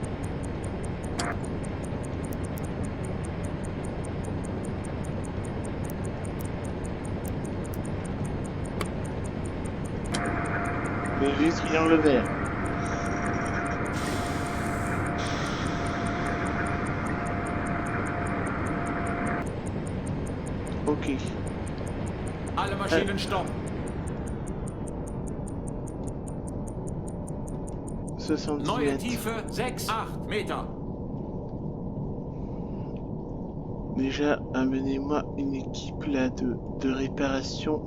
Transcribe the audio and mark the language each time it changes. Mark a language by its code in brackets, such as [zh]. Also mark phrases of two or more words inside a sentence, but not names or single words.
[fr] Le triangle vert. Ok. [de] Alle Maschinen stopp. 70 Neue [fr] mètres. [de] Tiefe 6, 8 Meter. [fr] Déjà, amenez-moi une équipe là de réparation.